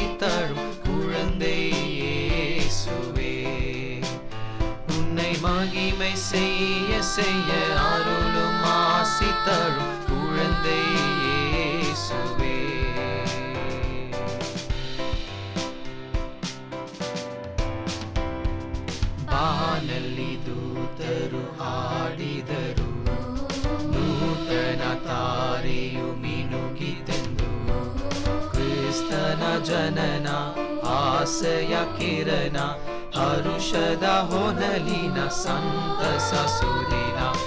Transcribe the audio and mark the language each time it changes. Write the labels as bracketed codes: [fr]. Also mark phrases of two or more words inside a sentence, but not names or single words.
[ta] தரும் குழந்தை இயேசுவே, உன்னை மகிமை செய்ய அருளும் ஆசி தரும் குழந்தை இயேசுவே. [kn] ಬಾನಲ್ಲಿ ದೂತರು ಹಾಡಿದರು, ನೂತನ ತಾರೆಯು ಮಿನುಗಿತೆಂದು, ಕ್ರಿಸ್ತನ ಜನನ ಆಸೆಯ ಕಿರಣ, ಹರುಷದ ಹೊನಲಿನ ಸಂತಸ ಸುದಿನ.